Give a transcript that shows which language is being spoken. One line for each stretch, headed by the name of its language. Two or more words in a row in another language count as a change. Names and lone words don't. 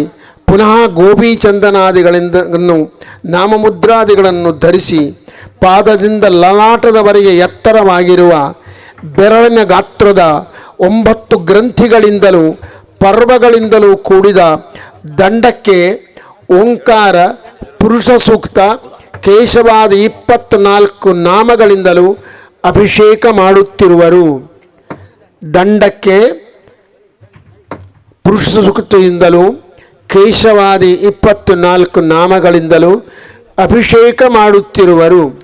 Kannada: ಪುನಃ ಗೋಪೀಚಂದನಾದಿಗಳಿಂದ ನಾಮಮುದ್ರಾದಿಗಳನ್ನು ಧರಿಸಿ ಪಾದದಿಂದ ಲಲಾಟದವರೆಗೆ ಎತ್ತರವಾಗಿರುವ ಬೆರಳಿನ ಗಾತ್ರದ 9 ಗ್ರಂಥಿಗಳಿಂದಲೂ ಪರ್ವಗಳಿಂದಲೂ ಕೂಡಿದ ದಂಡಕ್ಕೆ ಓಂಕಾರ, ಪುರುಷ ಸೂಕ್ತ, ಕೇಶವಾದ 24 ನಾಮಗಳಿಂದಲೂ ಅಭಿಷೇಕ ಮಾಡುತ್ತಿರುವರು. ದಂಡಕ್ಕೆ ಪುರುಷ ಸೂಕ್ತದಿಂದಲೂ ಕೇಶವಾದಿ 24 ನಾಮಗಳಿಂದಲೂ ಅಭಿಷೇಕ ಮಾಡುತ್ತಿರುವರು.